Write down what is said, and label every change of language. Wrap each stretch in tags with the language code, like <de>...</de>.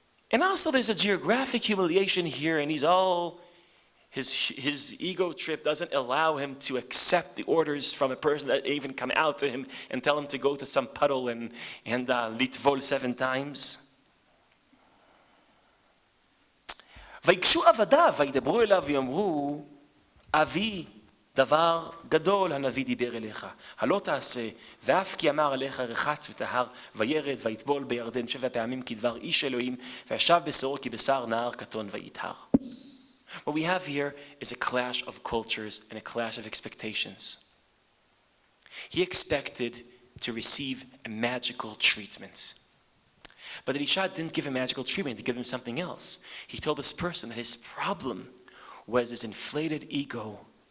<en>And also there's a geographic humiliation here, and his ego trip doesn't allow him to accept the orders from a person that even come out to him and tell him to go to some puddle and litvol 7 times.</en> <he>ויגשו עבדיו וידברו אליו ויאמרו, אבי דבר גדול הנביא דיבר אליך, הלא תעשה, ואף כי אמר עליך רחץ וטהר, וירד ויטבול בירדן 7 פעמים כדבר איש אלוהים, וישב בשרו כבשר נער קטון ויטהר.</he> <en>What we have here is a clash of cultures and a clash of expectations. He expected to receive a magical treatment. But Elisha didn't give him magical treatment, he gave him something else. He told this person that his problem was his inflated ego.</en>